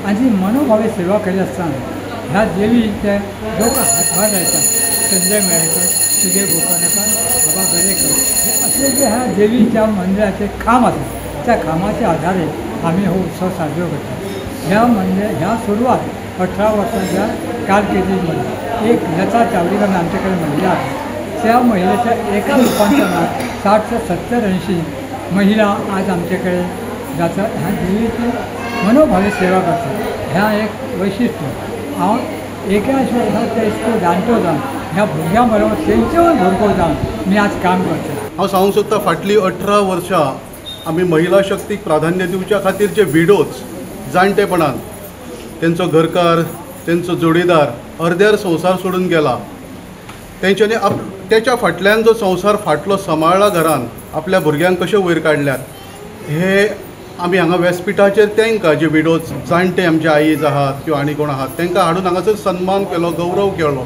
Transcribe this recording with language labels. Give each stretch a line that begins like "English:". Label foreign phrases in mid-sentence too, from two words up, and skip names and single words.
Konkani: आनी ती मनोभावी सेवा करीत आसतना ह्या देवीचे लोक हातभार लायतात. संजय मेळकर, तुझे गोकर्णकर, बाबा गडेकर असे जे ह्या देवीच्या मंदिराचे खांब आसात त्या खांबाच्या आधारे आम्ही हो उत्सव साजरो करतात.
Marathi: ह्या सुरवात 18 वर्सांच्या कारकिर्दीमध्ये एक लता चावडीकर आमच्याकडे महिला आहे. त्या महिलेच्या एका रूपांतरणात 60 ते 70-80 महिला आज आमच्याकडे जातात. ह्या देवीची मनोभावी सेवा करतात. ह्या एक वैशिष्ट्य.
Konkani: हांव 81 वर्सांचे इतको जाणटो जावन ह्या भुरग्यां बरोबर तेंचेवर भरपूर जावन मी आज काम करता. हांव सांगूंक सोदता फाटलीं 18 वर्सां आमी महिला शक्तीक प्राधान्य दिवच्या खातीर जे विडोज जाणटेपणान तेंचो घरकार तेंचो जोडीदार अर्द्यार संवसार सोडून गेला, तेंच्यांनी त्याच्या फाटल्यान जो संवसार फाटलो सांबाळ्ळा घरान आपल्या भुरग्यांक कशे वयर काडल्यात हे आमी हांगा व्यासपिठाचेर तांकां जे विडोज जाणटे आमचे आईज आहात किंवा आनी कोण आहात तांकां हाडून हांगासर सन्मान केलो, गौरव केलो.